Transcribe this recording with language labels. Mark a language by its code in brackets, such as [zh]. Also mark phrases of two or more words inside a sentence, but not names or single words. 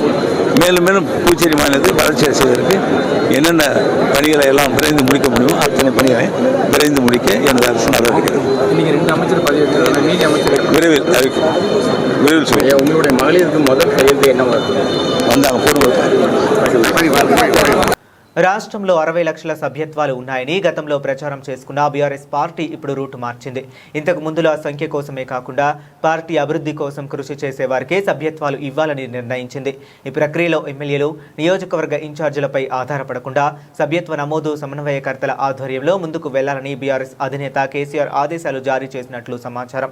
[ta] மேலும் மேலும் புதுச்சேரி மாநிலத்தை வளர்ச்சி செய்வதற்கு என்னென்ன பணிகளை எல்லாம் விரைந்து முடிக்க முடியுமோ அத்தனை பணிகளை விரைந்து முடிக்க எனது அரசு நடவடிக்கிறது. விரைவில் அறிவிக்கும். விரைவில் சொல்லுங்கள். உங்களுடைய மகளிருக்கு முதல் கையெழுத்து என்ன வந்தாங்க போடுவோம். [te] రాష్ట్రంలో 60 లక్షల సభ్యత్వాలు ఉన్నాయని గతంలో ప్రచారం చేసుకున్న బీఆర్ఎస్ పార్టీ ఇప్పుడు రూటు మార్చింది. ఇంతకు ముందుల సంఖ్య కోసమే కాకుండా పార్టీ అభివృద్ధి కోసం కృషి చేసే వారికే సభ్యత్వాలు ఇవ్వాలని నిర్ణయించింది. ఈ ప్రక్రియలో ఎమ్మెల్యేలు, నియోజకవర్గ ఇన్ఛార్జీలపై ఆధారపడకుండా సభ్యత్వ నమోదు సమన్వయకర్తల ఆధ్వర్యంలో ముందుకు వెళ్లాలని బీఆర్ఎస్ అధినేత కేసీఆర్ ఆదేశాలు జారీ చేసినట్లు సమాచారం.